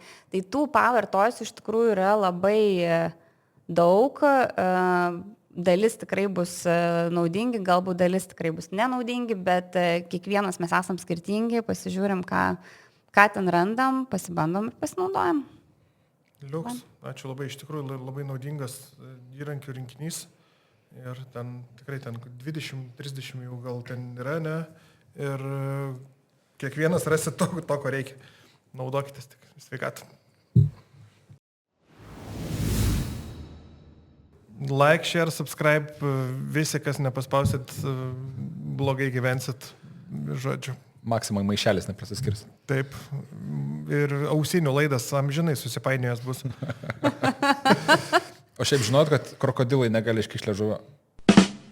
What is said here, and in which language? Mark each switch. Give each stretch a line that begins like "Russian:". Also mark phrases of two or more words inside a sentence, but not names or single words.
Lithuanian: Tai tų Power Toys iš tikrųjų yra labai daug, dalis tikrai bus naudingi, galbūt dalis tikrai bus nenaudingi, bet kiekvienas mes esam skirtingi, pasižiūrim, ką ten randam, pasibandom ir pasinaudojam. Liuks, ačiū labai, iš tikrųjų labai naudingas įrankių rinkinys ir ten tikrai 20-30 jau gal ten yra, ne? Ir kiekvienas rasi to, ko reikia. Naudokitės tik. Sveikatą.
English: Like, share, subscribe.
Lithuanian: Visi, kas nepaspausit, blogai gyvensit. Žodžiu. Maksimai maišelis neprasiskirs. Taip. Ir ausinių laidas amžinai susipainėjęs bus. O šiaip žinot, kad krokodilai negali iškišti liežuvio?